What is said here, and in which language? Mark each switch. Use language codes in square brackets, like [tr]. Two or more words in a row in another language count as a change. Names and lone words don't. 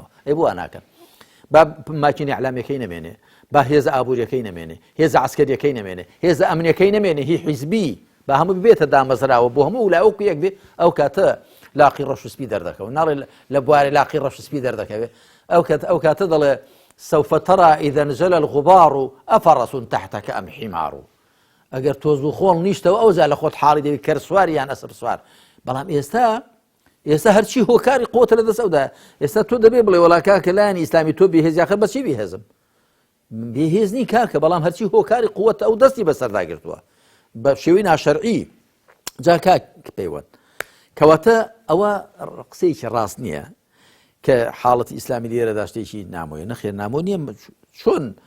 [ckb] ئەی بۆ ناکەن با ماکینە ئیعلامیەکەی نەمێنێ با هێزە ئابووریەکەی نەمێنێ هێزە عسکەریەکەی نەمێنێ هێزە ئەمنیەکەی نەمێنێ هی حیزبی با هەموو ببێتە دامەزراوە بۆ هەموو ولاوەکو یەک بێ ئەو کاتە لاقی ڕەش و سپی دەردەکەوت ناڵێ لە بوارێ لاقی ڕەش و سپی دەردەکەوێت ئەو کاتە دەڵێ [ar] سوف ترى إذا نزل الغبار أفرس تحتك أم حمار [ckb] ئەگەر تۆز و خۆڵ نیشتەوە ئەو زا لە خۆت حاڵی دەوی کەر سواری یان ئەسپ سوار بەڵام ئێستا هەرچی هۆکاری قوتە لە دەستەودا ئێستا تۆ دەبێ بڵێ وڵاکا کە لایەنی ئیسلامی تۆ بێهێزیاخە بەچی بێهێزم بێهێزنی کارکە بەڵام هەرچی هۆکاری قوتە ئەو دەستی بەسەرداگرتووە بە شێوەی ناشەرعی جا کاک پەیوەند کەواتە ئەوە قسەیەکی ڕاست نییە کە حاڵەتی ئیسلامی لێرەدا شتێکی نامۆیە نەخێر نامۆ نییە چۆن